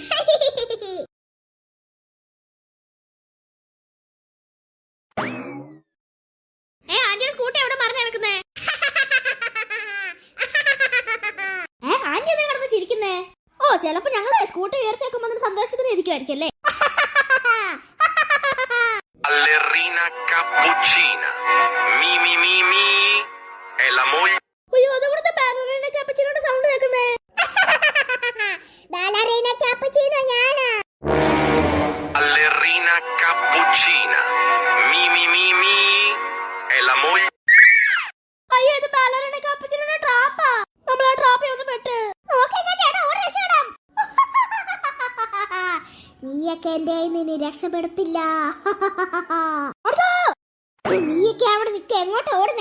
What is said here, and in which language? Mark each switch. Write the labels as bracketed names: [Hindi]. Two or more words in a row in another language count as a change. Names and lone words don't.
[Malayalam] സ്കൂട്ടി എവിടെ മറിഞ്ഞു കിടക്കുന്നേ? ആന്റി എന്താ കിടന്ന് ചിരിക്കുന്നേ? ഓ ചിലപ്പോ ഞങ്ങളെ സ്കൂട്ടി ഉയർത്തിയേക്കുമ്പോ സന്തോഷത്തിന് ഇരിക്കുമായിരിക്കും അല്ലേ? [Italian] Ballerina cappuccina. Mi mi mi mi. È la moglie. [Malayalam] അയ്യോ അതെവിടുത്തെ ബാലറീന കാപ്പുച്ചിനോട് സൗണ്ട് കേൾക്കുന്നേ? ബാലറീന കാപ്പുച്ചിനോ ഞാനാ. [Italian] Ballerina cappuccina. Mi mi mi mi. È la moglie. [Malayalam] അയ്യോ ഇത് ബാലറീന കാപ്പുച്ചിനോടെ ട്രാപ്പാ. നമ്മൾ ആ ട്രാപ്പിൽ ഒന്ന് പെട്ട്. നോക്കിക്കോ ചേട്ടാ, ഓടി രക്ഷപ്പെടാം. നീയൊക്കെ എന്റെ നിന്നെ രക്ഷപ്പെടുത്തില്ല. നീയൊക്കെ അവിടെ നിക്ക്. എങ്ങോട്ടാ ഓടുന്നേ?